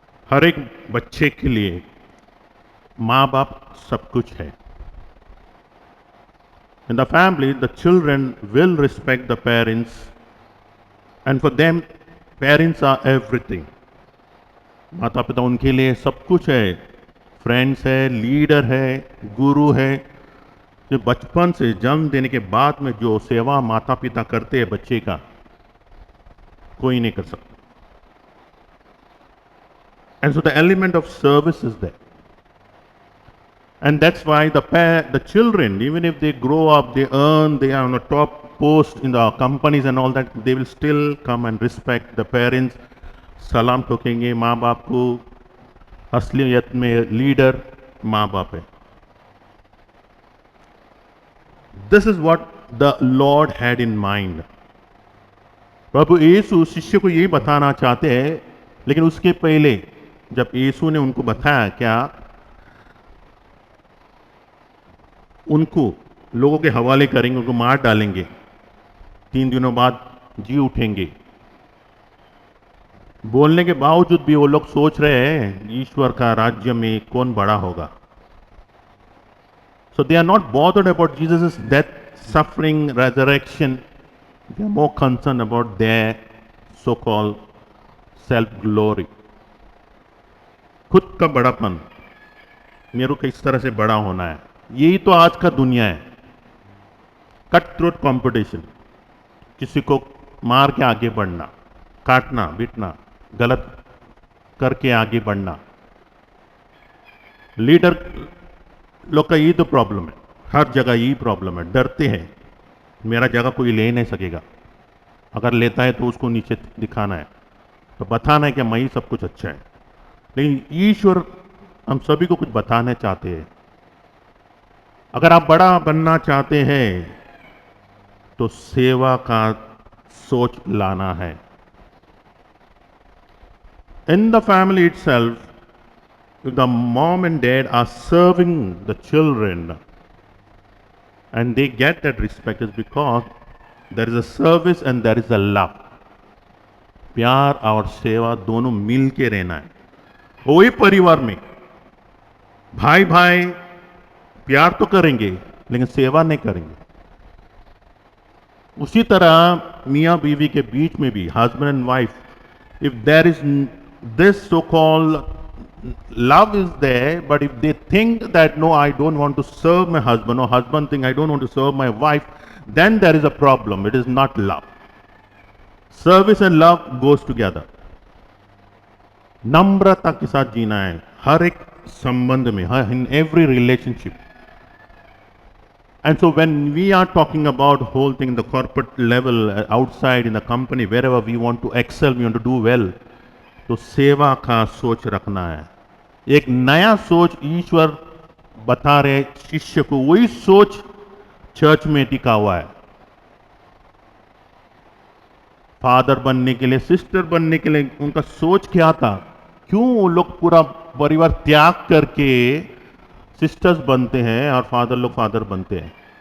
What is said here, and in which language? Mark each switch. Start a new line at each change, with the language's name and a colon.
Hindi: हर एक बच्चे के लिए माँ बाप सब कुछ है.
English: In the family, the children will respect the parents, and for them, parents are everything.
Hindi: माता पिता उनके लिए सब कुछ है, फ्रेंड्स है, लीडर है, गुरु है. जो बचपन से जन्म देने के बाद में जो सेवा माता पिता करते हैं बच्चे का, कोई नहीं कर सकता.
English: And so the element of service is there. And that's why the children, even if they grow up, they earn, they are on a top post in the companies and all that, they will still come and respect the parents.
Hindi: सलाम ठोकेंगे माँ बाप को. असलियत में leader माँ बाप है.
English: This is what the Lord had in mind.
Hindi: प्रभु यीशु शिष्य को यही बताना चाहते हैं, लेकिन उसके पहले जब यीशु ने उनको बताया क्या, उनको लोगों के हवाले करेंगे, उनको मार डालेंगे, 3 दिनों बाद जी उठेंगे, बोलने के बावजूद भी वो लोग सोच रहे हैं ईश्वर का राज्य में कौन बड़ा होगा.
English: So they are not bothered about Jesus' death, suffering, resurrection. They are more concerned about their so-called self-glory.
Hindi: खुद का बड़ापन, मेरे को किस तरह से बड़ा होना है. यही तो आज का दुनिया है. कट थ्रोट कंपटीशन, किसी को मार के आगे बढ़ना, काटना पीटना, गलत करके आगे बढ़ना. लीडर लोग का यही तो प्रॉब्लम है. हर जगह यही प्रॉब्लम है. डरते हैं मेरा जगह कोई ले नहीं सकेगा, अगर लेता है तो उसको नीचे दिखाना है, तो बताना है कि मैं ही सब कुछ अच्छा है. लेकिन ईश्वर हम सभी को कुछ बताना चाहते हैं. अगर आप बड़ा बनना चाहते हैं तो सेवा का सोच लाना है.
English: In the family itself, if the mom and dad are serving the children and they get that respect, is because there is a service and there is a love.
Hindi: प्यार और सेवा दोनों मिल के रहना है. वही परिवार में भाई भाई प्यार तो करेंगे लेकिन सेवा नहीं करेंगे. उसी तरह मियाँ बीवी के बीच में भी, husband and wife,
English: if there is this so-called love is there, but if they think that no, I don't want to serve my husband, or husband think I don't want to serve my wife, then there is a problem. It is not love. Service and love goes together.
Hindi: नम्रता के साथ जीना है हर एक संबंध में,
English: in every relationship. And so when we are talking about whole thing in the corporate level, outside in the company, wherever we want to excel, we want to do well,
Hindi: तो सेवा का सोच रखना है. एक नया सोच ईश्वर बता रहे शिष्य को, वही सोच चर्च में टिका हुआ है. फादर बनने के लिए, सिस्टर बनने के लिए उनका सोच क्या था? क्यों वो लोग पूरा परिवार त्याग करके सिस्टर्स बनते हैं और फादर लोग फादर बनते हैं?